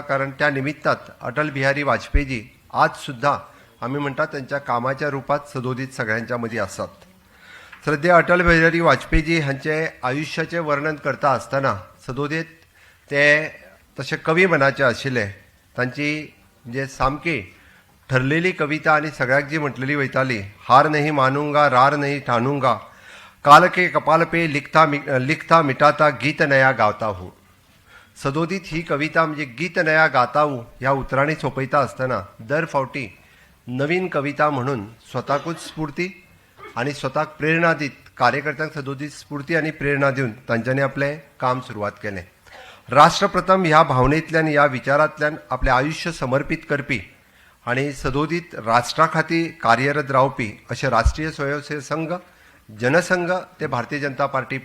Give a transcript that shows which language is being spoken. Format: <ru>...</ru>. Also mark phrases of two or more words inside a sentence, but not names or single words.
<kok>कारण त्या निमित्तात अटल बिहारी वाजपेयीजी आज सुद्दां आमी म्हणटा त्यांच्या कामाच्या रुपात सदोदीत सगळ्यांच्या मदीं आसात। श्रद्धेय अटल बिहारी वाजपेयीजी हांचे आयुश्याचें वर्णन करता आसतना सदोदीत ते तशे कवी मनाचे आशिल्ले। तांची म्हणजे सामकी ठरलेली कविता आनी सगळ्याक जी म्हटलेली वयताली,</kok> <hi>हार नहीं मानूंगा रार नहीं ठानूंगा, काल के कपाल पे लिखता मिटाता गीत नया गाता हूँ।</hi> <kok>सदोदीत ही कविता म्हणजे</kok> <hi>गीत नया गाता हूँ</hi> <kok>ह्या उतरांनी सोंपयता आसतना दर फावटी नवीन कविता म्हणून स्वताकूच स्फूर्ती आणि स्वताक प्रेरणा दीत कार्यकर्त्यांक सदोदीत स्फूर्ती आणि प्रेरणा दिवन तांच्यांनी आपले काम सुरवात केलें। राष्ट्रप्रथम ह्या भावनेंतल्यान ह्या विचारांतल्यान आपले आयुष्य समर्पित करपी आणि सदोदीत राष्ट्रा खातीर कार्यरत रावपी अशे राष्ट्रीय स्वयंसेवक संघ जनसंघ ते भारतीय जनता पार्टी</kok>